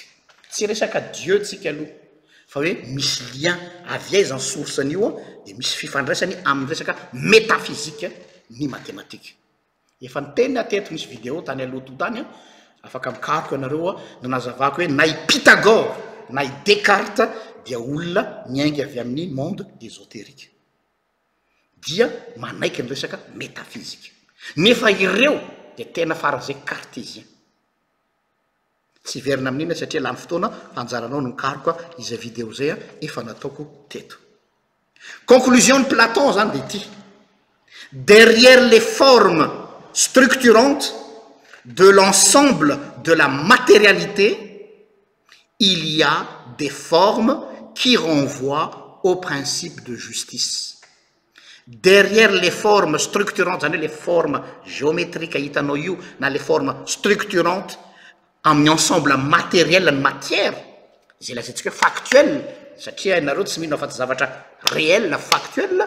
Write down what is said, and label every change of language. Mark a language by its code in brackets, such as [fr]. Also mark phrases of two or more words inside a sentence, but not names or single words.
[mg] Tsy resaka Dieu tsika aloha, fa hoe misy lien avy aiza ny source-ny io dia misy fifandraisany amin'ny resaka métaphysique ny mathématique. Efa niteny ateto misy vidéo tany aloha totany, afaka mikaroka ianareo no nazavako hoe na i Pythagore na i Descartes dia olona miainga avy amin'ny [fr] monde ésotérique, [mg] dia manaiky ny resaka métaphysique. Nefa ireo dia tena faran'izay cartésien. Tsy verina amin'iny satria lany fotoana anjaranao no mikaroka izay vidéo zay efa nataoko teto. [fr] Conclusion de Platon [mg] zany dia ity: [fr] derrière les formes structurantes de l'ensemble de la matérialité, il y a des formes qui renvoient au principe de justice. Derrière les formes structurantes, les formes géométriques, les formes structurantes, en ensemble matériel, en matière, c'est factuel, réel, factuel.